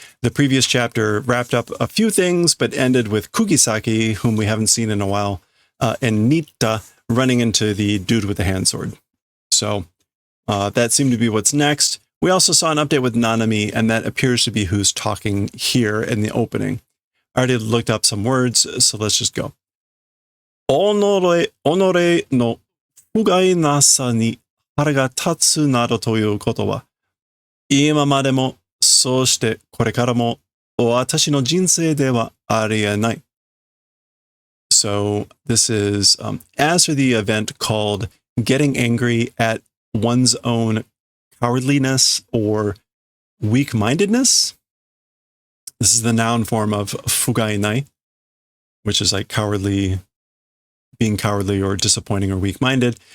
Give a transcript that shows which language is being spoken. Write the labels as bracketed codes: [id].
[en] The previous chapter wrapped up a few things, but ended with Kugisaki, whom we haven't seen in a while, and Nita running into the dude with the hand sword. So that seemed to be what's next. We also saw an update with Nanami, and that appears to be who's talking here in the opening. I already looked up some words, so let's just go. [ja] 己の不甲斐なさに腹が立つなどということは、今までもそうしてこれからも私の人生ではありえない。 [en] So this is, as for the event called getting angry at one's own cowardliness or weak-mindedness, this is the noun form of fugainai, which is like cowardly, being cowardly or disappointing or weak-minded.